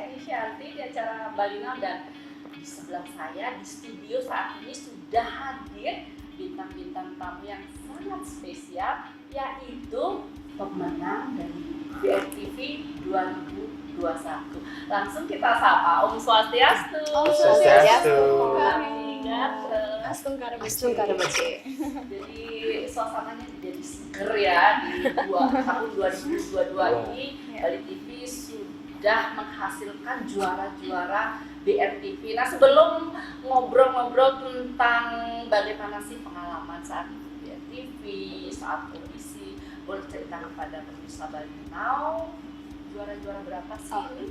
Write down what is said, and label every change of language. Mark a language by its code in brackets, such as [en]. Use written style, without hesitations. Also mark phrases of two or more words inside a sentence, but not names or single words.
[id] Sucianti di acara Balina, dan di sebelah saya di studio saat ini sudah hadir bintang-bintang tamu yang sangat spesial, yaitu pemenang dari BRTV 2021. Langsung kita sapa. Om Swastiastu. Om Swastiastu. Astung Karabeci. Jadi suasananya jadi seger ya di tahun 2022 ini. Bali TV sudah menghasilkan juara-juara BRTV. Nah, sebelum ngobrol-ngobrol tentang bagaimana sih pengalaman saat BRTV, saat audisi, boleh cerita kepada pemirsa Bali Now, juara-juara berapa sih?